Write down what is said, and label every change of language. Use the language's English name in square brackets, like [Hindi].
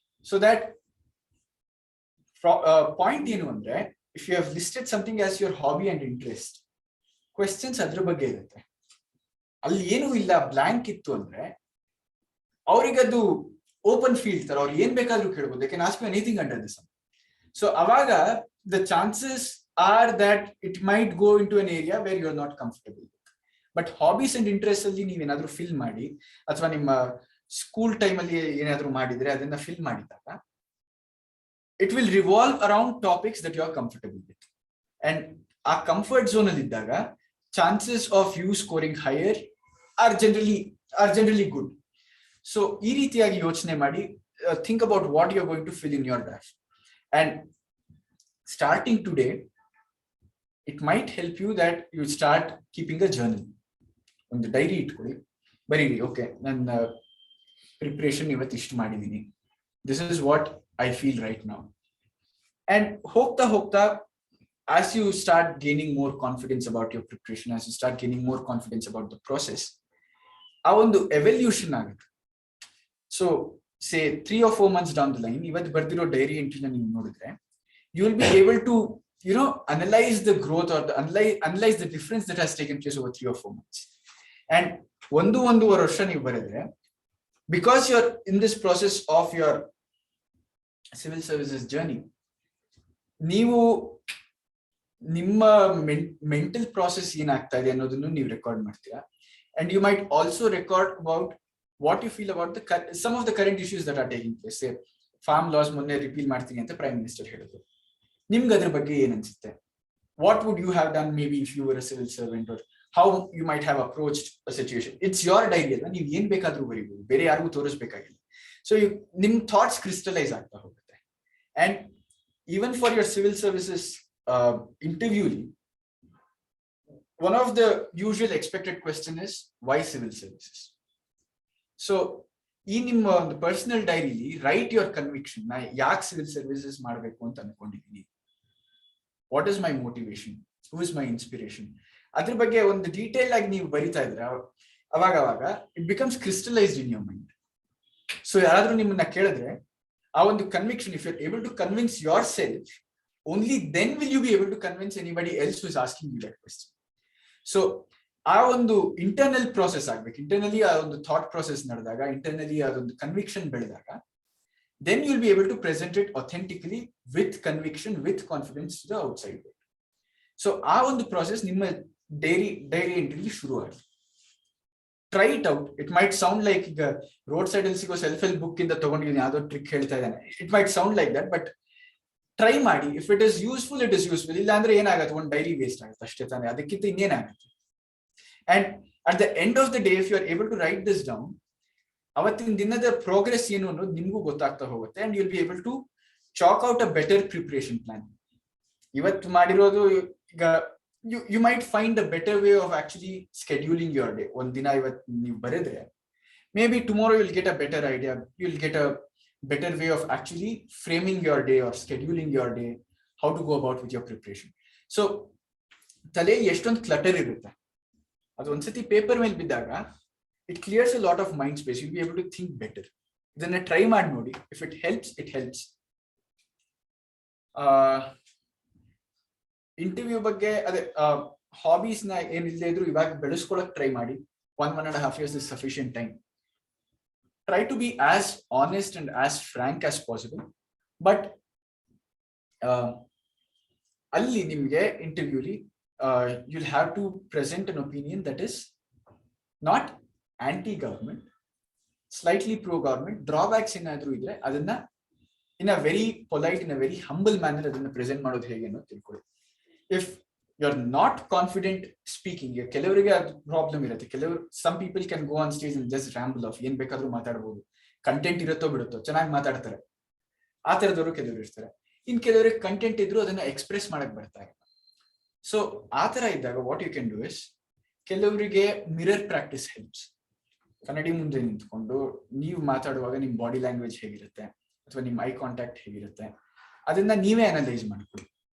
[English] So that [Kannada] point ಏನು ಅಂದ್ರೆ, [English] if you have listed something as your hobby and interest, questions [Kannada] ಅದ್ರ ಬಗ್ಗೆ ಇರುತ್ತೆ. ಅಲ್ಲಿ ಏನೂ ಇಲ್ಲ, ಬ್ಲಾಂಕ್ ಇತ್ತು ಅಂದ್ರೆ ಅವ್ರಿಗದು ಓಪನ್ ಫೀಲ್ಡ್ ತರ, ಅವ್ರು ಏನ್ ಬೇಕಾದ್ರೂ ಕೇಳ್ಬೋದು. [English] They can ask you anything under the sun. [Kannada] So ಅವಾಗ [English] the chances are that it might go into an area where you are not comfortable with. But hobbies and interests [Kannada] ಅಲ್ಲಿ ನೀವೇನಾದ್ರೂ fill ಮಾಡಿ ಅಥವಾ ನಿಮ್ಮ ಸ್ಕೂಲ್ ಟೈಮ್ ಅಲ್ಲಿ ಏನಾದ್ರೂ ಮಾಡಿದ್ರೆ ಅದನ್ನ ಫಿಲ್ ಮಾಡಿದಾಗ [English] it will revolve around topics that you are comfortable with. And [Kannada] ಆ ಕಂಫರ್ಟ್ ಝೋನ್ ಅಲ್ಲಿ ಇದ್ದಾಗ [English] chances of you scoring higher are generally good. So [Kannada] ಈ ರೀತಿಯಾಗಿ ಯೋಚನೆ ಮಾಡಿ [English] think about what you're going to fill in your draft. And starting today, it might help you that you start keeping a journal. [Kannada] ಒಂದು dairy ಇಟ್ಕೊಳ್ಳಿ, ಬರೀರಿ, okay ನನ್ನ preparation ಇವತ್ತು ಇಷ್ಟು ಮಾಡಿದ್ದೀನಿ, [English] This is what I feel right now. And [Kannada] ಹೋಗ್ತಾ [English] as you start gaining more confidence about your preparation, as you start gaining more confidence about the process, [Kannada] ಆ ಒಂದು ಎವಲ್ಯೂಷನ್ ಆಗುತ್ತೆ. [English] so say 3 or 4 months down the line, [Kannada] ಇವತ್ತು ಬರ್ದಿರೋ dairy ಎಂಟ್ರಿನ ನೀವು ನೋಡಿದ್ರೆ [English] you will be able to analyze the growth or analyze the difference that has taken place over 3 or 4 months. [Kannada] And 1.5 ವರ್ಷ ನೀವು ಬರೆದ್ರೆ, [English] because you're in this process of your civil services journey, [Kannada] ನೀವು ನಿಮ್ಮ mental process ಏನಾಗ್ತಾ ಇದೆ ಅನ್ನೋದನ್ನು ನೀವು record ಮಾಡ್ತೀರಾ. [English] And you might also record about what you feel about some of the current issues that are taking place. [Kannada] Say farm laws ಮೊನ್ನೆ repeal ಮಾಡ್ತೀನಿ ಅಂತ ಪ್ರೈಮ್ ಮಿನಿಸ್ಟರ್ ಹೇಳಿದ್ರು, ನಿಮ್ಗೆ ಅದ್ರ ಬಗ್ಗೆ ಏನ್ ಅನ್ಸುತ್ತೆ? [English] What would you have done maybe if you were a civil servant, or how you might have approached a situation? It's your diary [Kannada] ಅಲ್ಲ, ನೀವು ಏನ್ ಬೇಕಾದ್ರೂ ಬರೀಬಹುದು, ಬೇರೆ ಯಾರಿಗೂ ತೋರಿಸ್ಬೇಕಾಗಿಲ್ಲ. ಸೊ ನಿಮ್ ಥಾಟ್ಸ್ ಕ್ರಿಸ್ಟಲೈಸ್ ಆಗ್ತಾ ಹೋಗುತ್ತೆ. [English] And even for your civil services interview, one of the usual expected question is why civil services. [Kannada] So ಈ ನಿಮ್ಮ ಒಂದು ಪರ್ಸನಲ್ ಡೈರಿಲಿ [English] Write your conviction. [Kannada] ನಾ ಯಾಕೆ ಸಿವಿಲ್ ಸರ್ವಿಸಸ್ ಮಾಡಬೇಕು ಅಂತ ಅನ್ಕೊಂಡಿದ್ದೀನಿ, [English] what is my motivation, who is my inspiration, [Kannada] ಅದ್ರ ಬಗ್ಗೆ ಒಂದು ಡೀಟೇಲ್ ಆಗಿ ನೀವು ಬರಿತಾ ಇದ್ರೆ ಅವಾಗ [English] It becomes crystallised in your mind. So [Kannada] ಯಾರಾದ್ರೂ ನಿಮ್ಮನ್ನ ಕೇಳಿದ್ರೆ ಆ ಒಂದು conviction, [English] If you are able to convince yourself, only then will you be able to convince anybody else who is asking you that question. [Kannada] So ಆ ಒಂದು internal process ಆಗ್ಬೇಕು. Internally ಆ ಒಂದು ಥಾಟ್ ಪ್ರೋಸೆಸ್ ನಡೆದಾಗ, internally ಅದೊಂದು conviction ಬೆಳೆದಾಗ, [English] then you'll be able to present it authentically with conviction, with confidence to the outside world. [Kannada] So ಆ ಒಂದು ಪ್ರೋಸೆಸ್ ನಿಮ್ಮ ಡೈರಿ ಎಂಟ್ರಿಲಿ ಶುರು ಆಗುತ್ತೆ. [English] Try it out. It might sound like [Kannada] ಈಗ ರೋಡ್ ಸೈಡ್ ಅಲ್ಲಿ ಸಿಗೋ ಸೆಲ್ಫ್ ಹೆಲ್ಪ್ ಬುಕ್ ಇಂದ ತಗೊಂಡಿದ್ದೀನಿ ಯಾವ್ದೋ ಟ್ರಿಕ್ ಹೇಳ್ತಾ ಇದ್ದಾನೆ, [English] it might sound like that, but [Kannada] try ಮಾಡಿ. [English] if it is useful, [Kannada] it is useful. ಇಲ್ಲ ಅಂದ್ರೆ ಏನಾಗುತ್ತೆ, ಒಂದು ಡೈರಿ ವೇಸ್ಟ್ ಆಗುತ್ತೆ ಅಷ್ಟೇ ತಾನೆ, ಅದಕ್ಕಿಂತ ಇನ್ನೇನಾಗುತ್ತೆ. [English] and at the end of the day, if you are able to write this down, [Kannada] ಅವತ್ತಿನ ದಿನದ ಪ್ರೋಗ್ರೆಸ್ ಏನು ಅನ್ನೋದು ನಿಮ್ಗೂ ಗೊತ್ತಾಗ್ತಾ ಹೋಗುತ್ತೆ. [English] And you'll be able to chalk out a better preparation plan. [Kannada] ಇವತ್ತು ಮಾಡಿರೋದು ಈಗ [English] you might find a better way of actually scheduling your day. [Kannada] ಒಂದ್ ದಿನ ಇವತ್ತು ನೀವು ಬರೆದ್ರೆ, [English] maybe tomorrow you'll get a better idea, you'll get a better way of actually framing your day or scheduling your day, how to go about with your preparation. [Kannada] So ತಲೆ ಎಷ್ಟೊಂದು clutter ಇರುತ್ತೆ, ಅದು ಒಂದ್ಸತಿ ಪೇಪರ್ ಮೇಲೆ ಬಿದ್ದಾಗ [English] it clears a lot of mind space. You'll be able to think better. [Kannada] ಇದನ್ನ try ಮಾಡಿ ನೋಡಿ. [English] If it helps, it helps. [Kannada] Interview ಬಗ್ಗೆ ಅದೇ ಹಾಬೀಸ್ ನ ಏನಿಲ್ಲದೆ ಇದ್ರು ಇವಾಗ ಬೆಳೆಸ್ಕೊಳಕ್ ಟ್ರೈ ಮಾಡಿ. [English] 1.5 years is sufficient time. Try to be as honest and as frank as possible. But [Kannada] ಅಲ್ಲಿ ನಿಮ್ಗೆ ಇಂಟರ್ವ್ಯೂಲಿ [English] you'll have to present an opinion that is not anti-government, slightly pro-government. [Kannada] Drawbacks ಏನಾದ್ರು ಇದ್ರೆ ಅದನ್ನ [English] in a very polite, in a very humble manner [Kannada] ಅದನ್ನ present ಮಾಡೋದು ಹೇಗೆ ಅನ್ನೋದು ತಿಳ್ಕೊಳ್ಳಿ. [English] If you're not confident speaking, [Kannada] ಕೆಲವರಿಗೆ ಅದು ಪ್ರಾಬ್ಲಮ್ ಇರುತ್ತೆ. [English] some people can go on stage and just ramble off, [Kannada] ಏನ್ ಬೇಕಾದ್ರೂ ಮಾತಾಡ್ಬೋದು, ಕಂಟೆಂಟ್ ಇರುತ್ತೋ ಬಿಡುತ್ತೋ, ಚೆನ್ನಾಗಿ ಮಾತಾಡ್ತಾರೆ. ಆ ತರದವರು ಕೆಲವರು ಇರ್ತಾರೆ. ಇನ್ ಕೆಲವರಿಗೆ ಕಂಟೆಂಟ್ ಇದ್ರು ಅದನ್ನ ಎಕ್ಸ್ಪ್ರೆಸ್ ಮಾಡಕ್ ಬರ್ತಾ ಇಲ್ಲ. ಸೊ ಆ ತರ ಇದ್ದಾಗ [English] what you can do is, [Kannada] ಕೆಲವರಿಗೆ ಮಿರರ್ ಪ್ರಾಕ್ಟೀಸ್ ಹೆಲ್ಪ್ಸ್. ಕನ್ನಡಿ ಮುಂದೆ ನಿಂತ್ಕೊಂಡು ನೀವು ಮಾತಾಡುವಾಗ ನಿಮ್ ಬಾಡಿ ಲ್ಯಾಂಗ್ವೇಜ್ ಹೇಗಿರುತ್ತೆ ಅಥವಾ ನಿಮ್ ಐ ಕಾಂಟ್ಯಾಕ್ಟ್ ಹೇಗಿರುತ್ತೆ ಅದನ್ನ ನೀವೇ ಅನಲೈಸ್ ಮಾಡ್ಕೊಳ್ಳಿ.